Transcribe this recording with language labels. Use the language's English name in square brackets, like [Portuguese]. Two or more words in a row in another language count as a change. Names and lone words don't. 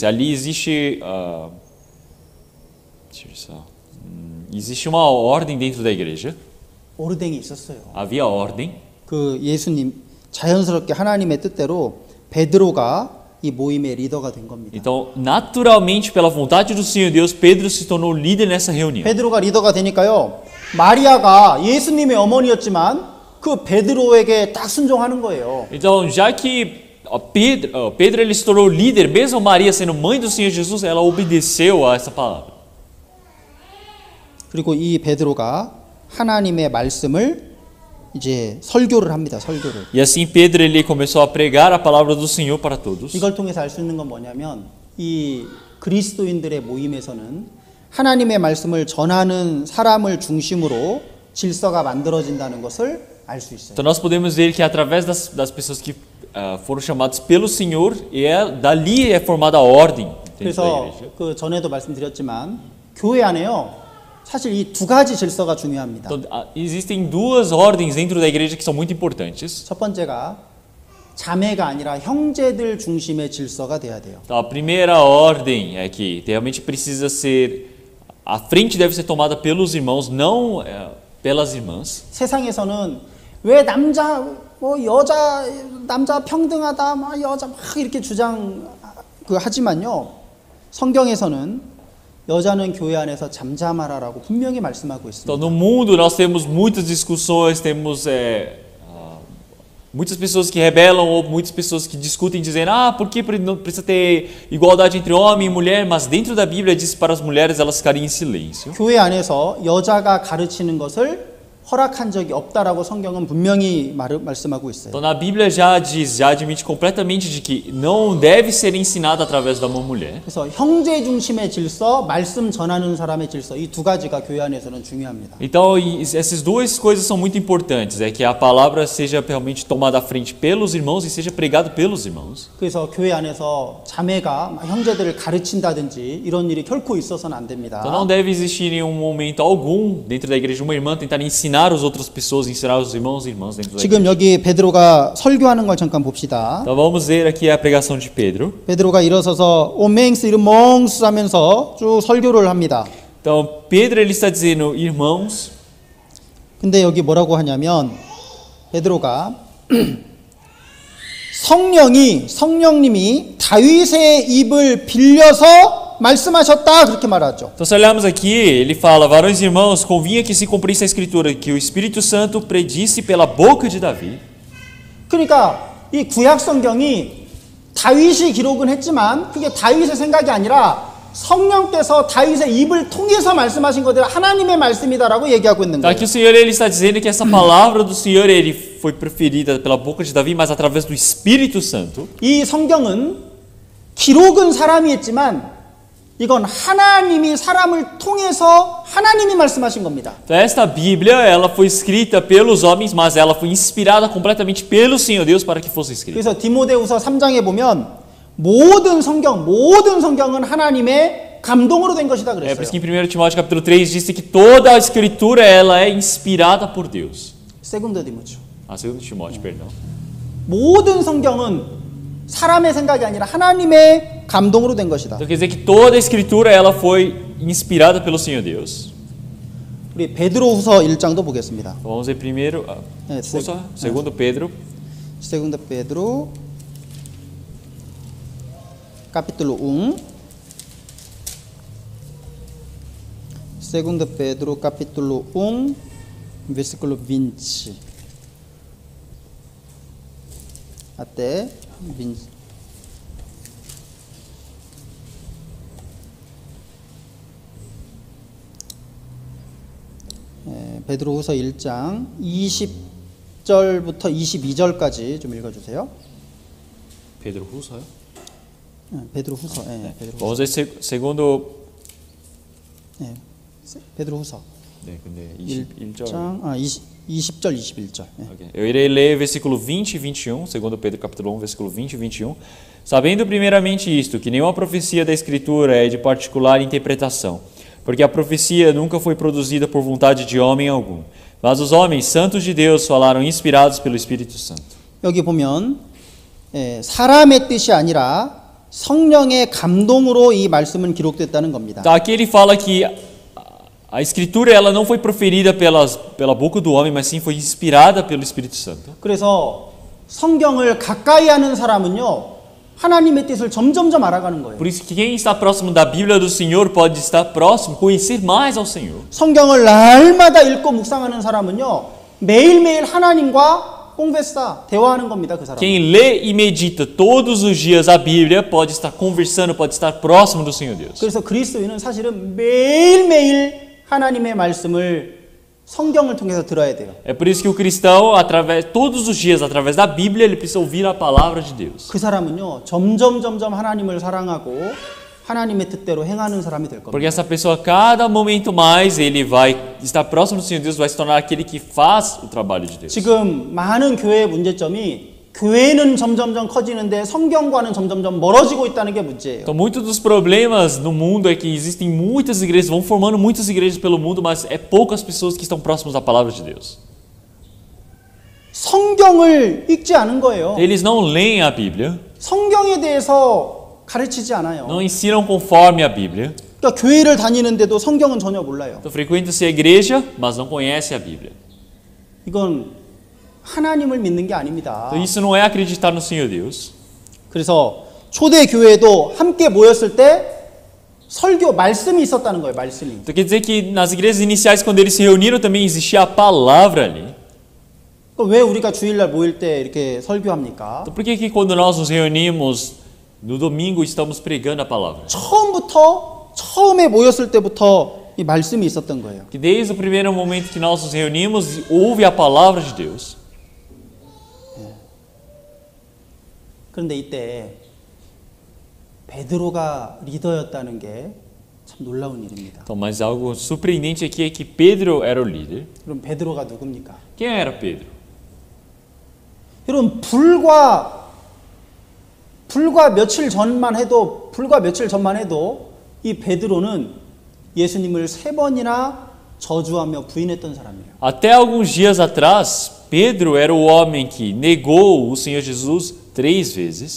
[Portuguese] Ali existe existe uma ordem dentro da igreja. [Korean] 오르댕이 있었어요. [Portuguese] Havia ordem. [Korean] 그 예수님 자연스럽게 하나님의 뜻대로 베드로가 이 모임의 리더가 된 겁니다. [Portuguese] Então, naturalmente, pela vontade do Senhor Deus, Pedro se tornou líder nessa reunião. [Korean] 베드로가 리더가 되니까요. 마리아가 예수님의 어머니였지만 그 베드로에게 딱 순종하는 거예요. [Portuguese] Então, já que Pedro ele se tornou líder, mesmo Maria sendo mãe do Senhor Jesus, ela obedeceu a essa palavra. [Korean] 그리고 이 베드로가 하나님의 말씀을 이제 설교를 합니다. 설교를. [Portuguese] E assim Pedro ele começou a pregar a palavra do Senhor para todos. [Korean] 이걸 통해서 알 수 있는 건 뭐냐면 이 그리스도인들의 모임에서는 하나님의 말씀을 전하는 사람을 중심으로 질서가 만들어진다는 것을 알 수 있어요. [Portuguese] Então nós podemos ver que através das pessoas que foram chamadas pelo Senhor, dali é formada a ordem dentro da [Korean] 그래서 [Portuguese] igreja. [Korean] 그 전에도 말씀드렸지만 교회 안에요. 사실 이 두 가지 질서가 중요합니다. [Portuguese] Então, existem duas ordens dentro da igreja que são muito importantes. [Korean] 첫 번째가 자매가 아니라 형제들 중심의 질서가 돼야 돼요. [Portuguese] Então, a primeira ordem é que realmente precisa ser, a frente deve ser tomada pelos irmãos, não pelas irmãs. [Korean] 세상에서는 왜 남자 평등하다, 막 여자 막 이렇게 주장 하지만요. 성경에서는 여자는 교회 안에서 잠잠하라라고 분명히 말씀하고 있습니다. [Portuguese] Então, no mundo nós temos muitas discussões, temos muitas pessoas que rebelam ou muitas pessoas que discutem dizendo por que não precisa ter igualdade entre homem e mulher, mas dentro da Bíblia diz para as mulheres elas ficarem em silêncio. [Korean] 교회 안에서 여자가 가르치는 것을 허락한 적이 없다라고 성경은 분명히 말씀하고 있어요. [Portuguese] Então na Bíblia já admite completamente de que não deve ser ensinado através da uma mulher. [Korean] 그래서 형제 중심의 질서, 말씀 전하는 사람의 질서, 이 두 가지가 교회 안에서는 중요합니다. [Portuguese] Então essas duas coisas são muito importantes, é que a palavra seja realmente tomada à frente pelos irmãos e seja pregado pelos irmãos. [Korean] 그래서 교회 안에서 자매가 형제들을 가르친다든지 이런 일이 결코 있어서는 안 됩니다. [Portuguese] Então não deve existir em um momento algum dentro da igreja uma irmã tentar ensinar as outras pessoas, ensinar os irmãos e irmãs dentro da igreja. [Korean] 지금 여기 베드로가 설교하는 걸 잠깐 봅시다. [Portuguese] Então vamos ver aqui a pregação de Pedro. [Korean] 베드로가 일어서서 [Portuguese] homens irmãos [Korean] 하면서 쭉 설교를 합니다. [Portuguese] Então Pedro ele está dizendo, irmãos. [Korean] 근데 여기 뭐라고 하냐면 베드로가 성령님이 다윗의 입을 빌려서 말씀하셨다 그렇게 말하죠. [Portuguese] Então se olharmos aqui, ele fala, varões e irmãos, convinha que se cumprisse a escritura que o Espírito Santo predisse pela boca de Davi. [Korean] 그러니까 이 구약 성경이 다윗이 기록은 했지만 그게 다윗의 생각이 아니라 성령께서 다윗의 입을 통해서 말씀하신 것들 하나님의 말씀이다라고 얘기하고 있는 [Portuguese] Então [Korean] 거예요. [Portuguese] aqui o Senhor ele está dizendo que essa palavra do Senhor ele foi proferida pela boca de Davi, mas através do Espírito Santo. [Korean] 이 성경은 기록은 사람이 했지만 이건 하나님이 사람을 통해서 하나님이 말씀하신 겁니다. [Portuguese] Então esta Bíblia, ela foi escrita pelos homens, mas ela foi inspirada completamente pelo Senhor Deus para que fosse escrita. [Korean] 그래서 디모데후서 3장에 보면 모든 성경은 하나님의 감동으로 된 것이다 [Portuguese] É por isso [Korean] 그랬어요. [Portuguese] que em 1 Timóteo capítulo 3 diz que toda a escritura ela é inspirada por Deus. [Korean] 세군드 디모데. [Portuguese] 2 Timóteo, perdão. [Korean] 모든 성경은 사람의 생각이 아니라 하나님의 감동으로 된 것이다. [Portuguese] Então quer dizer que toda a escritura ela foi inspirada pelo Senhor Deus. [Korean] 우리 베드로후서 1장도 보겠습니다. [Portuguese] Então, vamos ver primeiro, segundo Pedro, Segundo Pedro capítulo 1. Segundo Pedro capítulo 1 versículo 20 até 20. [Korean] 베드로후서 1장 20절부터 22절까지 좀 읽어주세요. Pedro Russo, 베드로후서, 베드로후서. [Portuguese] Vamos ver segundo [Korean] 베드로후서 네, 근데 21절. 20절 21절. [Portuguese] Okay. Eu irei ler versículo 20 e 21, segundo Pedro capítulo 1, versículo 20 e 21. Sabendo primeiramente isto, que nenhuma profecia da Escritura é de particular interpretação, porque a profecia nunca foi produzida por vontade de homem algum, mas os homens santos de Deus falaram inspirados pelo Espírito Santo. [Korean] 여기 보면 사람의 뜻이 아니라 성령의 감동으로 이 말씀은 기록됐다는 겁니다. [Portuguese] Então, aqui ele fala que a Escritura ela não foi proferida pela boca do homem, mas sim foi inspirada pelo Espírito Santo. [Korean] 그래서 성경을 가까이 하는 사람은요, 하나님의 뜻을 점점점 알아가는 거예요. [Portuguese] Por isso que quem está próximo da Bíblia do Senhor pode estar próximo, conhecer mais ao Senhor. [Korean] 성경을 날마다 읽고 묵상하는 사람은요, 매일매일 하나님과 꽁베사 대화하는 겁니다, 그 사람. [Portuguese] Quem lê e medita todos os dias a Bíblia pode estar conversando, pode estar próximo do Senhor Deus. [Korean] 그래서 그리스도인은 사실은 매일매일 하나님의 말씀을 성경을 통해서 들어야 돼요. [Portuguese] É por isso que o cristão, todos os dias, através da Bíblia, ele precisa ouvir a palavra de Deus. [Korean] 그 사람은요, 점점 하나님을 사랑하고 하나님의 뜻대로 행하는 사람이 될 겁니다. [Portuguese] Porque essa pessoa, a cada momento mais, ele vai estar próximo do Senhor Deus, vai se tornar aquele que faz o trabalho de Deus. [Korean] 지금 많은 교회의 문제점이 교회는 점점점 커지는데 성경과는 점점점 멀어지고 있다는 게 문제예요. [Portuguese] Então, muitos dos problemas no mundo é que existem muitas igrejas, vão formando muitas igrejas pelo mundo, mas é poucas pessoas que estão próximas da palavra de Deus. [Korean] 성경을 읽지 않은 거예요. [Portuguese] Eles não leem a Bíblia, [Korean] 성경에 대해서 가르치지 않아요. [Portuguese] não ensinam conforme a Bíblia. [Korean] 그러니까 교회를 다니는데도 성경은 전혀 몰라요. [Portuguese] Então, frequenta-se a igreja, mas não conhece a Bíblia. [Korean] 이건 하나님을 믿는 게 아닙니다. [Portuguese] Então, isso não é acreditar no Senhor Deus. [Korean] 그래서 초대 교회도 함께 모였을 때 설교 말씀이 있었다는 거예요. 말씀이. [Portuguese] Então quer dizer que nas igrejas iniciais, quando eles se reuniram, também existia a palavra ali. [Korean] 왜 우리가 주일날 모일 때 이렇게 설교합니까? [Portuguese] Então por que que quando nós nos reunimos no domingo estamos pregando a palavra? [Korean] 처음에 모였을 때부터 이 말씀이 있었던 거예요. [Portuguese] Que desde o primeiro momento que nós nos reunimos, houve a palavra de Deus. [Korean] 그런데 이때 베드로가 리더였다는 게 참 놀라운 일입니다. [Portuguese] Então, mas algo surpreendente aqui é que Pedro era o líder. [Korean] 그럼 베드로가 누굽니까? [Portuguese] Quem era Pedro? [Korean] 여러분 불과 며칠 전만 해도 이 베드로는 예수님을 3번이나 저주하며 부인했던 사람이에요. [Portuguese] Até alguns dias atrás, Pedro era o homem que negou o Senhor Jesus 3 vezes.